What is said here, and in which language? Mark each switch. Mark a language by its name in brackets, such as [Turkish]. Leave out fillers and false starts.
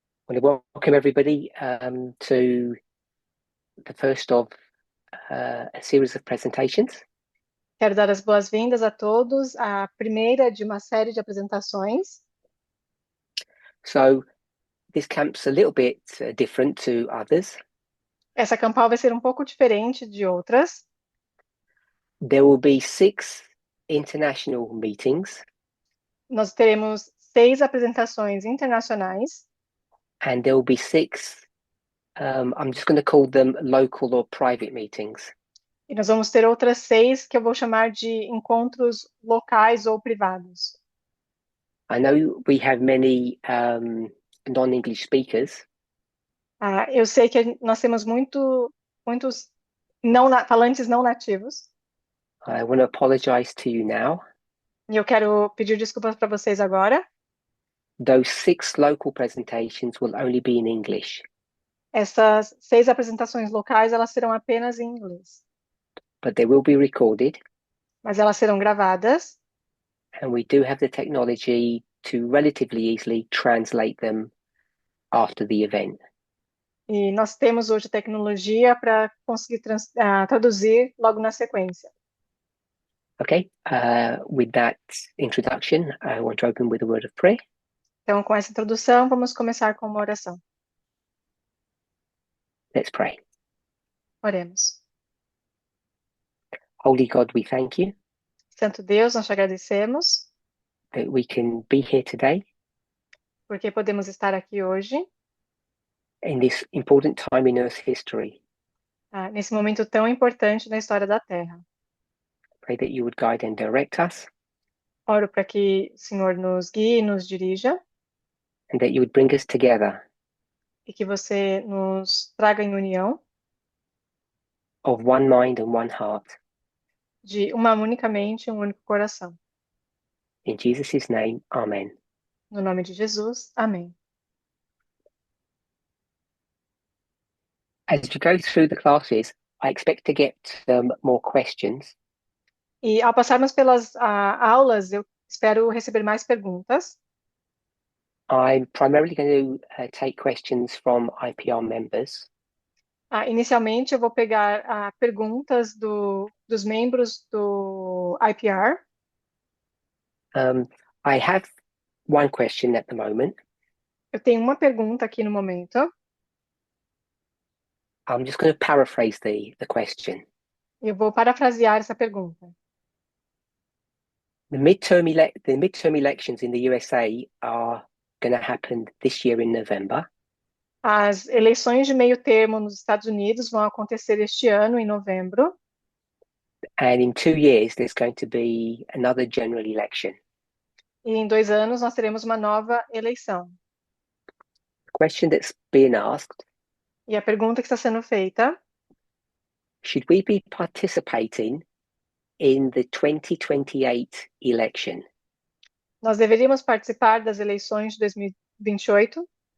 [English] want to welcome everybody to the first of a series of presentations. [Portuguese] Quero dar as boas-vindas a todos à primeira de uma série de apresentações. [English] So this camp's a little bit different to others. [Portuguese] Essa campal vai ser um pouco diferente de outras. [English] There will be 6 international meetings. [Portuguese] Nós teremos 6 apresentações internacionais. [English] And there will be 6, I'm just going to call them local or private meetings. [Portuguese] E nós vamos ter outras 6 que eu vou chamar de encontros locais ou privados. [English] I know we have many non-English speakers. [Portuguese] Eu sei que nós temos muitos falantes não nativos. [English] I want to apologize to you now. [Portuguese] E eu quero pedir desculpas para vocês agora. [English] Those 6 local presentations will only be in English. [Portuguese] Essas 6 apresentações locais, elas serão apenas em inglês. [English] But they will be recorded. [Portuguese] Mas elas serão gravadas. [English] And we do have the technology to relatively easily translate them after the event. [Portuguese] E nós temos hoje tecnologia para conseguir traduzir logo na sequência. [English] Okay, with that introduction, I want to open with a word of prayer. [Portuguese] Então, com essa introdução, vamos começar com uma oração. [English] Let's pray. [Portuguese] Oremos. [English] Holy God, we thank you [Portuguese] Santo Deus, nós te agradecemos [English] that we can be here today [Portuguese] porque podemos estar aqui hoje, [English] in this important time in Earth's history. [Portuguese] Nesse momento tão importante na história da Terra. [English] Pray that you would guide and direct us, [Portuguese] Oro para que o Senhor nos guie e nos dirija, [English] and that you would bring us together [Portuguese] e que você nos traga em união [English] of one mind and one heart. [Portuguese] de uma única mente e um único coração. [English] In Jesus' name, amen. [Portuguese] No nome de Jesus, amém. [English] As we go through the classes, I expect to get more questions. [Portuguese] E ao passarmos pelas aulas, eu espero receber mais perguntas. [English] I'm primarily going to take questions from IPR members. [Portuguese] Inicialmente, eu vou pegar perguntas dos membros do IPR. [English] I have one question at the moment. [Portuguese] Eu tenho uma pergunta aqui no momento. [English] I'm just going to paraphrase the question. [Portuguese] Eu vou parafrasear essa pergunta. [English] The midterm elections in the USA are going to happen this year in November. [Portuguese] As eleições de meio termo nos Estados Unidos vão acontecer este ano, em novembro. [English] And in 2 years, there's going to be another general election. [Portuguese] E em 2 anos, nós teremos uma nova eleição. [English] The question that's being asked, [Portuguese] E a pergunta que está sendo feita: [English] should we be participating in the 2028 election? [Portuguese] nós deveríamos participar das eleições de 2028?